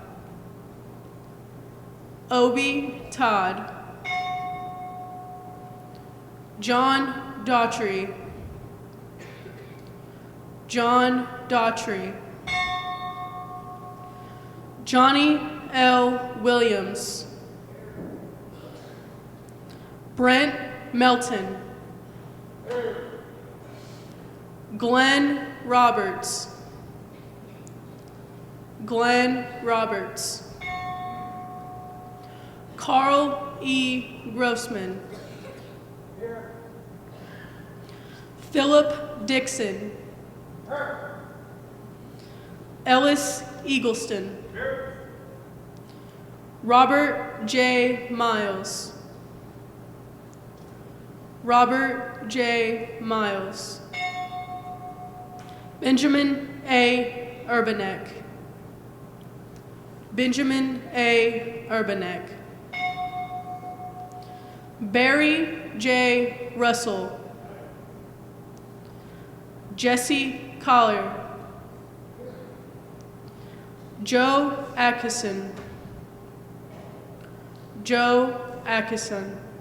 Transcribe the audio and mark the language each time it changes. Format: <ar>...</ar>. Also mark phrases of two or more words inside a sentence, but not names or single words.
<en>Obi Todd. John Daughtry. John Daughtry. Johnny L. Williams. Brent Melton. Glenn Roberts. Glenn Roberts. Carl E. Grossman. Philip Dixon. Ellis Eagleston. Robert J. Miles. Robert J. Miles. Benjamin A. Urbanek. Benjamin A. Urbanek. Barry J. Russell. Jesse Collar. Joe Atkinson. Joe Atkinson.</en>